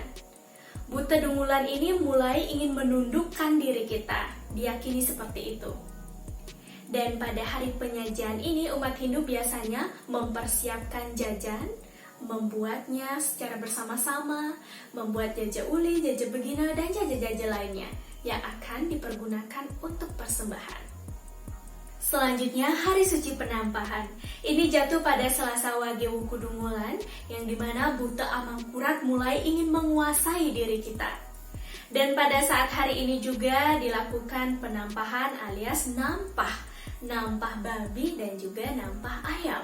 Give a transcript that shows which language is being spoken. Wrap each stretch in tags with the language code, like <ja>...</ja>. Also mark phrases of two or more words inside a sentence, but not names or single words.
<id>Buta Dungulan ini mulai ingin menundukkan diri kita, diyakini seperti itu. Dan pada hari penyajian ini umat Hindu biasanya mempersiapkan jajan, membuatnya secara bersama-sama, membuat jaja uli, jaja begina, dan jaja-jaja lainnya yang akan dipergunakan untuk persembahan. Selanjutnya, hari suci penampahan. Ini jatuh pada Selasa Wage Wuku Dungulan, yang dimana Buta Amangkurat mulai ingin menguasai diri kita. Dan pada saat hari ini juga dilakukan penampahan alias nampah babi dan juga nampah ayam.</id>